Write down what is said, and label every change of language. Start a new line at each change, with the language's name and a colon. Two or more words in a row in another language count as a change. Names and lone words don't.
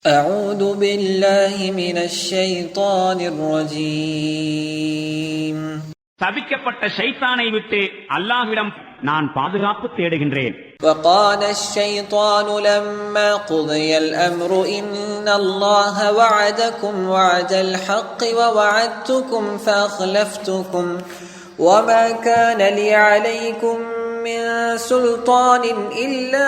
Arabic: أعوذ بالله من الشيطان الرجيم.
Tamil: சபிக்கப்பட்ட ஷைத்தானை விட்டு அல்லாஹ்விடம் நான் பாதுகாப்பு தேடுகின்றேன்.
Arabic: وقال الشيطان لما قضي الأمر إن الله وعدكم وعد الحق ووعدتكم فأخلفتكم وما كان لي عليكم من سلطان إلا